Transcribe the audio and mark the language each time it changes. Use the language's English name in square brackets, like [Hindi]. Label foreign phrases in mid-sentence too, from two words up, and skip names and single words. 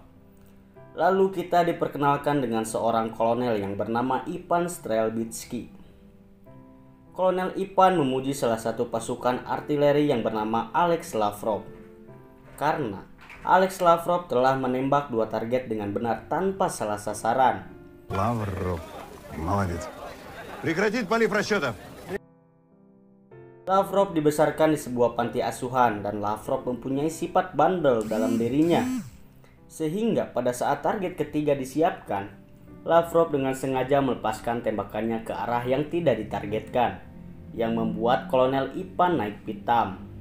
[Indonesian] Lalu kita diperkenalkan dengan seorang kolonel yang bernama Ivan Strelbitsky. Kolonel Ivan memuji salah satu pasukan artileri yang bernama Alex Lavrov, karena Alex Lavrov telah menembak 2 target dengan benar tanpa salah sasaran. [Russian] Lavrov, молодец. Прекратить полив расчетов. [Indonesian] Lavrov dibesarkan di sebuah panti asuhan dan Lavrov mempunyai sifat bandel dalam dirinya. Sehingga pada saat target ketiga disiapkan, Lavrov dengan sengaja melepaskan tembakannya ke arah yang tidak ditargetkan, yang membuat Kolonel Ivan naik pitam.